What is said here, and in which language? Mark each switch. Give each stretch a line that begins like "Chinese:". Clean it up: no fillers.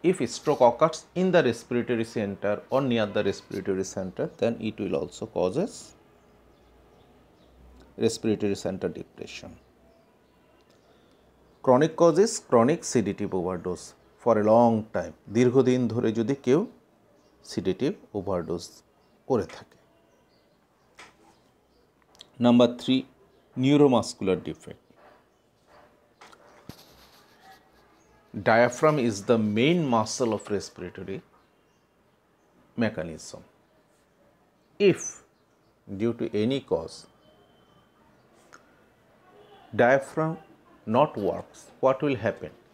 English: If a stroke occurs in the respiratory center or near the respiratory center, then it will also causes respiratory center depression. Chronic cause is chronic sedative overdose for a long time.
Bangla: দীর্ঘদিন ধরে যদি কেউ sedative overdose করে থাকে.
English: Number three, neuromuscular defect. Diaphragm is the main muscle of respiratory mechanism. If due to any cause diaphragm not works, what will happen?